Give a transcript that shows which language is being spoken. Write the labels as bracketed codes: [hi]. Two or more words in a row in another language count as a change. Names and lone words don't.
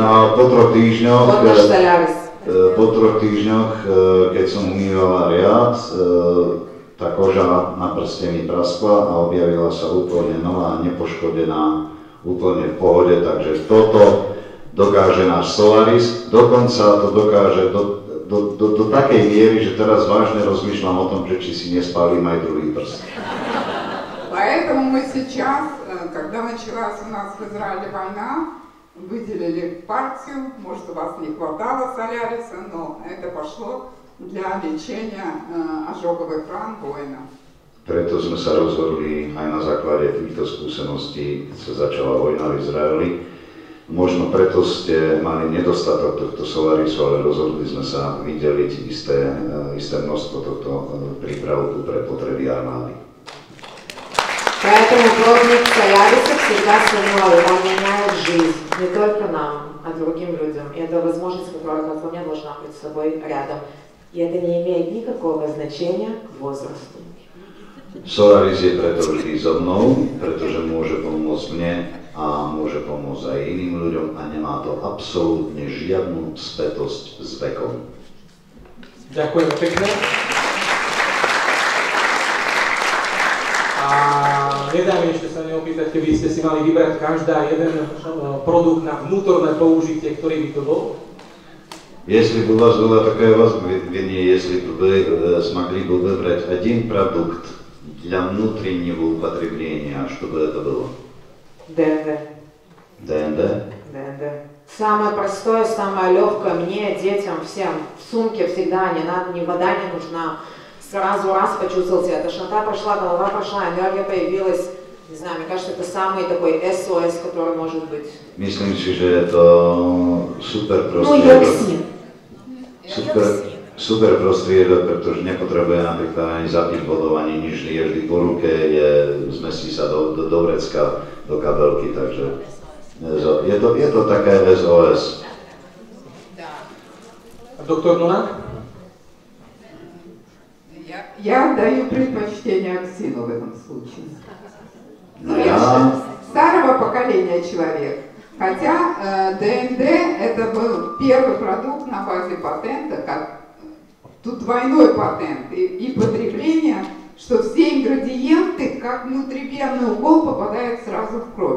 [sk] No po 3 týždňoch, [ru] Вот наш Солярис. [sk] po 3 týždňoch, keď som umývala riad, tá koža na prste mi praskla a objavila sa úplne nová, nepoškodená, úplne v pohode, takže toto dokáže náš Solaris, dokonca to dokáže do takej miery, že teraz vážne rozmýšľam o tom, že či si nespálím aj druhý prst. [ru] Поэтому мы сейчас, когда началась у нас в Израиле война, выделили партию, может у вас не хватало Соляриса, но это пошло для лечения ожоговых ран воинов. [sk] Preto sme sa rozhodli aj na základe týchto skúseností, keď sa začala vojna v Izraeli. Možno preto ste mali nedostatok tohto Solarisu, ale rozhodli sme sa vydeliť isté množstvo tohto prípravku pre potreby armády. [ru] Поэтому пробник Соляриса всегда сильной, он меняет жизнь, не только нам, а другим людям. И это возможность, которая у меня должна быть с собой рядом. И это не имеет никакого значения к возрасту. [sk] Solaris je preto vždy so mnou, pretože môže pomôcť mne a môže pomôcť aj iným ľuďom a nemá to absolútne žiadnu spätosť s vekom. Ďakujem pekne. A nedá mi ešte sa neopýtať, keby ste si mali vybrať každá jeden produkt na vnútorné použitie, ktorý by to bol? [ru] Если бы у вас была такая возможность, вернее, если бы вы смогли бы выбрать один продукт для внутреннего употребления, что бы это было? ДНД. ДНД? ДНД. Самое простое, самое легкое мне, детям, всем. В сумке всегда не надо, ни вода не нужна. Сразу раз почувствовал себя, тошнота прошла, голова прошла, энергия появилась. Не знаю, мне кажется, это самый такой СОС, который может быть. [sk] Myslím si, že je to super prostriedok. Super prostriedok, pretože nepotrebuje napríklad ani zapiť vodou, ani nič, je vždy po ruke, zmestí sa do vrecka, do kabelky, takže je to také SOS. Doktor Nona? [ru] Я даю предпочтение Аксину в этом случае. Я старого поколения человек. Хотя ДНД это был первый продукт на базе патента, тут двойной патент и потребление, что все ингредиенты, как внутривенный укол, попадают сразу в кровь.